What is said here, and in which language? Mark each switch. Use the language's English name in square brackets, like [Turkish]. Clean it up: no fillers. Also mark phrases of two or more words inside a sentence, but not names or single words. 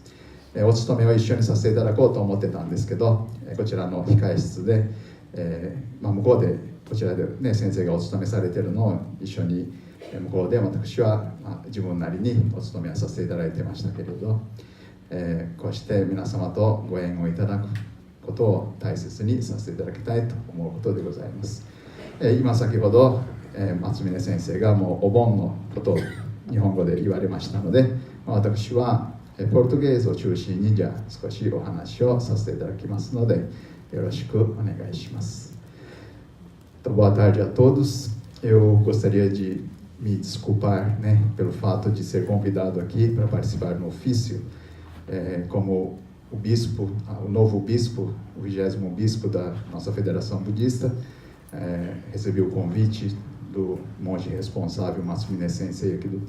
[Japanese] お勤めを一緒にさせていただこうと思ってたんですけど、こちらの控え室で、向こうでこちらで、ね、先生がお勤めされているのを一緒に向こうで私は、自分なりにお勤めをさせていただいてましたけれど、こうして皆様とご縁をいただくことを大切にさせていただきたいと思うことでございます。今先ほど、松峰先生がもうお盆のことを日本語で言われましたので、私はポルトゲーズを中心にじゃあ少しお話をさせていただきますのでよろしくお願いします。 [Portuguese] Boa tarde a todos. Eu gostaria de me desculpar, pelo fato de ser convidado aqui para participar no ofício, como o bispo, o novo bispo, o 20º bispo da nossa Federação Budista, recebi o convite do monge responsável Matsumine Sensei aqui do